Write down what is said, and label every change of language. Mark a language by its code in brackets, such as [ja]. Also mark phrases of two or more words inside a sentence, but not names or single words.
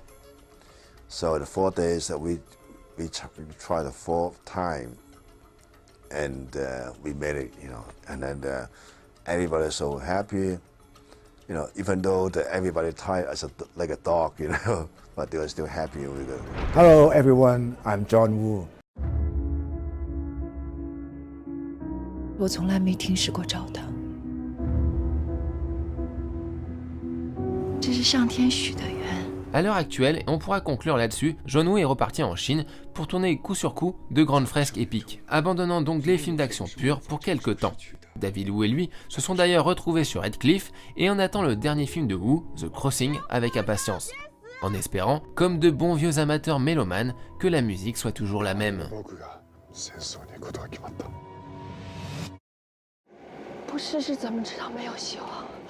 [en] So the 4 days that we tried the 4th time, and we made it, you know, and then everybody's so happy. You know, even though everybody tired as like a dog, you know, but they were still happy with it. Hello everyone, I'm John Woo. [zh] 我从来没停止过找他，这是上天许的愿。 [fr] À l'heure actuelle, et on pourra conclure là-dessus, John Woo est reparti en Chine pour tourner coup sur coup de grandes fresques épiques, abandonnant donc les films d'action purs pour quelques temps. David Wu et lui se sont d'ailleurs retrouvés sur Red Cliff et on attend le dernier film de Wu, The Crossing, avec impatience, en espérant, comme de bons vieux amateurs mélomanes, que la musique soit toujours la même. [zh] 不试试怎么知道没有希望？